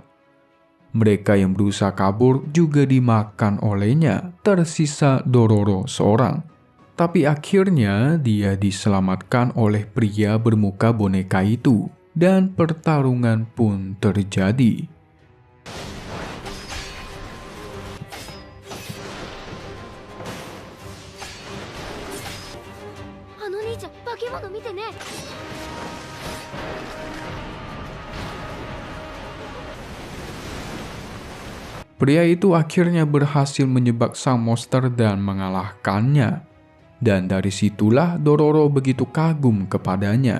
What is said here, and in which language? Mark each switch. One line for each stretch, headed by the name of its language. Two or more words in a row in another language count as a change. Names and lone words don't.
Indonesian: Mereka yang berusaha kabur juga dimakan olehnya, tersisa Dororo seorang. Tapi akhirnya dia diselamatkan oleh pria bermuka boneka itu, dan pertarungan pun terjadi.
Japanese: あの兄ちゃん、化け物見てね。
Indonesian: Pria itu akhirnya berhasil menjebak sang monster dan mengalahkannya. Dan dari situlah Dororo begitu kagum kepadanya.